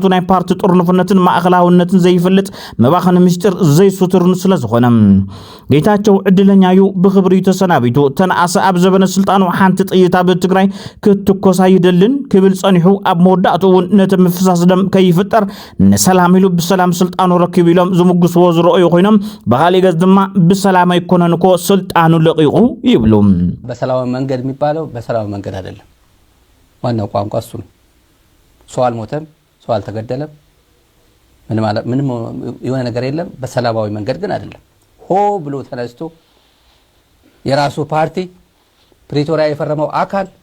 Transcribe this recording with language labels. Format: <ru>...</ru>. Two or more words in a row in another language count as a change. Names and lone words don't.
<ti>ናይ ፓርቲ ጥርንፍነትን ማእኸላውነትን ዘይፍልጥ መባኸኒ ምስጢር ዘይሱትርን ስለ ዝኾነ ጌታቸው ዕድለኛ እዩ ብክብሪ ተሰናቢቱ ተነኣሰ ኣብ ዘበነ ስልጣኑ ሓንቲ ጥይት ኣብ ትግራይ ክትኮሳ ይደልን ክብል ፀኒሑ ኣብ መወዳእቱ እውን ነቲ ምፍሳስ ደም ከይፍጠር ሰላም ኢሉ ብሰላም ስልጣኑ ረኪብ ኢሎም ዝምግስዎ ዝረአዩ ኮይኖም በኻሊእ ገጽ ድማ በሰላም አይኮነን እኮ ስልጣኑ ለቂቁ ይብሉ</ti> <am>በሰላማዊ መንገድ የሚባለው በሰላማዊ መንገድ አይደለም ዋናው ቋንቋ እሱ ነው ሰው አልሞተም ሰው አልተገደለም ምንም የሆነ ነገር የለም በሰላማዊ መንገድ ግን አይደለም ሆ ብሎ ተነስቶ የራሱ ፓርቲ ፕሪቶሪያ የፈረመው አካል</am>